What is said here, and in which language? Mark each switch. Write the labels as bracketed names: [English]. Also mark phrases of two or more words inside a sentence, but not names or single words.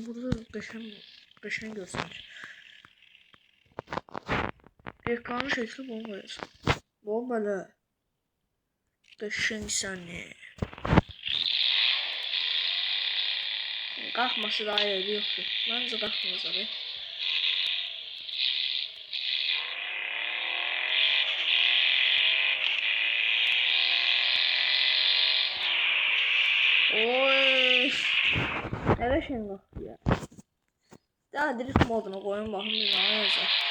[Azerbaijani] Burada qəşəng görsənir. Ekranın şəkli bunu qoyacaq. Bu belə qəşəng səni. Qalxması daha yeri yoxdur. Məncə qalxmayacaq. Oy. [Turkish] Nereye şey kalktı ya? Daha drift moduna koyun bakın bir ne olacak.